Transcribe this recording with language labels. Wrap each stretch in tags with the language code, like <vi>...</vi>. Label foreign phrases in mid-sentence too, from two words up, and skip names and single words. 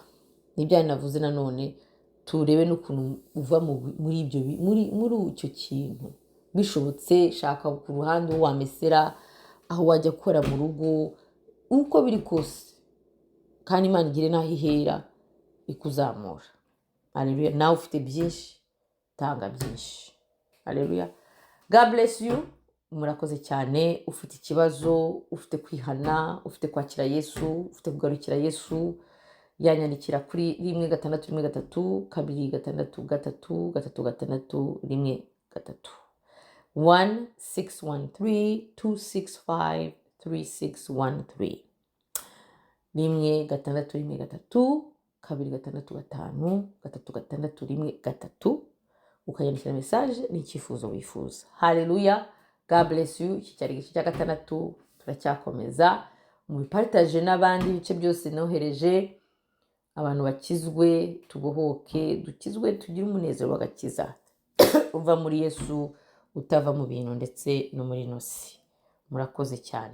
<rw>Nibyo navuze nanone, turebe n'ukuntu uva muri ibyo muri icyo kintu bishobotse, shaka ku ruhande wamesera aho wajya gukora mu rugo uko biri kose, kandi Imana igire naho ihera ikuzamura. Haleluya. Nawe ufite byinshi, tanga byinshi. Haleluya.</rw> <en>God bless you.</en> <rw>Murakoze cyane. Ufite ikibazo, ufite kwihana, ufite kwakira Yesu, ufite kugarukira Yesu, yanyandikira kuri 1613 263 3 1613 265 3613 1613 265 3613 ukayandikira message n'icyifuzo wifuza. Haleluya.</rw> <en>God bless you.</en> <rw>Iki cyari igice cya 6, turacyakomeza mu bipartage n'abandi bice byose nohereje. Abantu bakizwe, tubohoke, dukizwe, tugire umunezero w'agakiza uva muri Yesu, utava mu bintu ndetse no muri nosi.</rw>